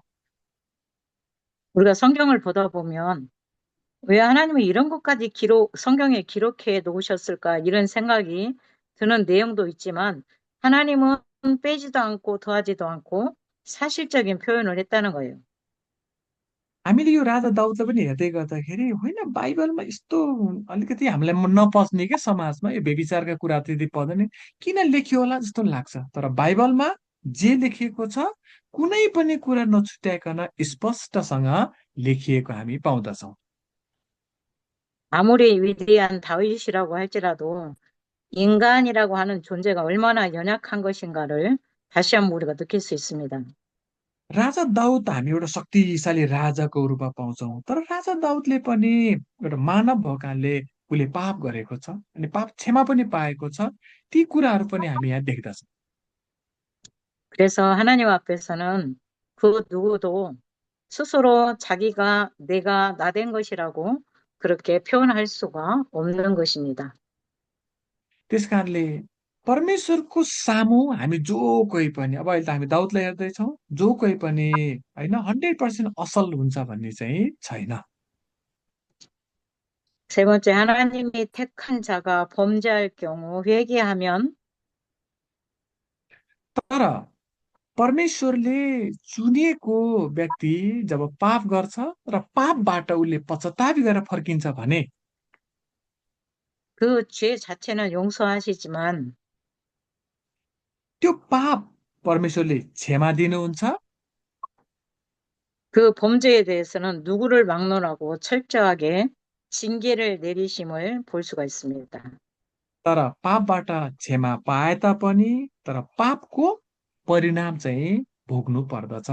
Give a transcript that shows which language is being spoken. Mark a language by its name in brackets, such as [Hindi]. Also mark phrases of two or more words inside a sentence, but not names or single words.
[Korean] 우리가 성경을 보다 보면 왜 하나님이 이런 것까지 성경에 기록해 놓으셨을까 이런 생각이 드는 내용도 있지만 하나님은 빼지도 않고 더하지도 않고 사실적인 표현을 했다는 거예요. [Nepali] हामीले यो राजा दाउदलाई पनि हेर्दै गर्दाखेरि होइन बाइबलमा यस्तो अलिकति हामीलाई नपच्ने क्या समाजमा यो व्यभिचारका कुरा त्यति पर्दैन किन लेखियो होला जस्तो लाग्छ। तर बाइबलमा जे लेखिएको छ कुनै पनि कुरा नछुट्याइकन स्पष्टसँग लेखिएको हामी पाउँदछौँ। [Korean] 아무리 위대한 다윗이라고 할지라도 인간이라고 하는 존재가 얼마나 연약한 것인가를 다시 한번 우리가 느낄 수 있습니다. [Nepali] राजा दाउद हामी एउटा शक्तिशाली राजाको रूपमा पाउँछौँ तर राजा दाउदले पनि एउटा मानव भएकाले उसले पाप गरेको छ अनि पाप क्षमा पनि पाएको छ। ती कुराहरू पनि हामी यहाँ देख्दछौँ। [Korean] 그래서 하나님 앞에서는 그 누구도 스스로 자기가 내가 나 된 것이라고 그렇게 표현할 수가 없는 것입니다. [Nepali] त्यस कारणले परमेश्वरको सामु हामी जो कोही पनि अब अहिले त हामी दाउदलाई हेर्दैछौँ जो कोही पनि होइन 100% असल हुन्छ भन्ने चाहिँ छैन। [Korean] 세 번째, 하나님이 택한 자가 범죄할 경우 회개하면 [Nepali] तर परमेश्वरले चुनिएको व्यक्ति जब पाप गर्छ र पापबाट उसले पश्चाताप गरेर फर्किन्छ भने [Korean] 그 죄 자체는 용서하시지만 [Nepali] त्यो पाप परमेश्वरले क्षमा दिनुहुन्छ [Korean] 그 범죄에 대해서는 누구를 막론하고 철저하게 징계를 내리심을 볼 수가 있습니다. [Nepali] तर पापबाट क्षमा पाए तापनि तर पापको परिणाम चाहिँ भोग्नु पर्दछ।